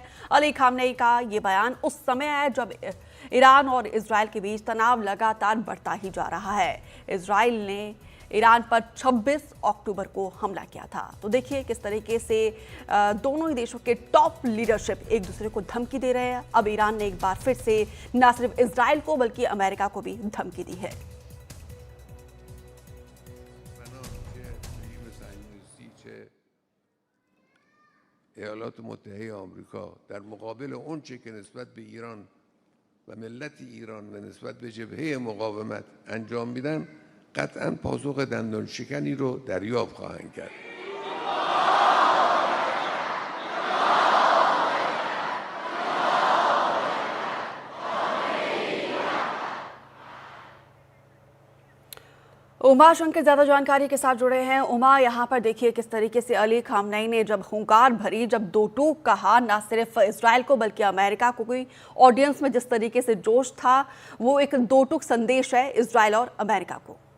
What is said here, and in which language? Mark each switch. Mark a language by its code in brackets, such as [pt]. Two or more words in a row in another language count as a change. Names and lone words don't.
[hi] अली खामनेई का ये बयान उस समय है जब ईरान और इजराइल के बीच तनाव लगातार बढ़ता ही जा रहा है। इजराइल ने ईरान पर 26 अक्टूबर को हमला किया था। तो देखिए किस तरीके से दोनों ही देशों के [en] top leadership [hi] एक दूसरे को धमकी दे रहे हैं। अब ईरान ने एक बार फिर से न सिर्फ इजराइल को बल्कि अमेरिका को भी धमकी दी है। [fa] ایالات متحده آمریکا در مقابل اونچه که نسبت به ایران و ملت ایران و نسبت به جبهه مقاومت انجام میدن قطعا پاسخ دندان شکنی رو دریافت خواهند کرد. [hi] उमा शंकर ज्यादा जानकारी के साथ जुड़े हैं। उमा, यहाँ पर देखिए किस तरीके से अली खामनेई ने जब हुंकार भरी, जब दो टूक कहा, ना सिर्फ इजराइल को बल्कि अमेरिका को, कोई ऑडियंस में जिस तरीके से जोश था वो एक दो टूक संदेश है इजराइल और अमेरिका को।